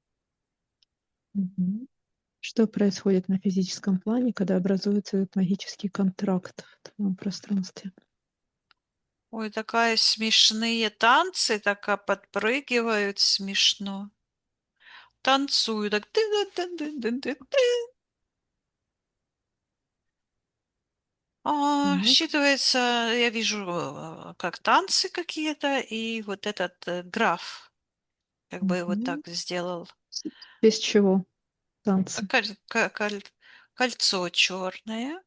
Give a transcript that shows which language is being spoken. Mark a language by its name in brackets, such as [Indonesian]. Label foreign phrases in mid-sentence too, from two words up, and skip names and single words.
[Russian] Мгм. Что происходит на физическом плане, когда образуется этот магический контракт в твоем пространстве? Ой, такая смешные танцы, так подпрыгивают смешно. танцую так. Тын-дын-дын-дын-дын-дын. Так. Считывается, я вижу, как танцы какие-то, и вот этот граф как бы вот Мгм. так сделал. В честь чего танцы? Кольцо черное.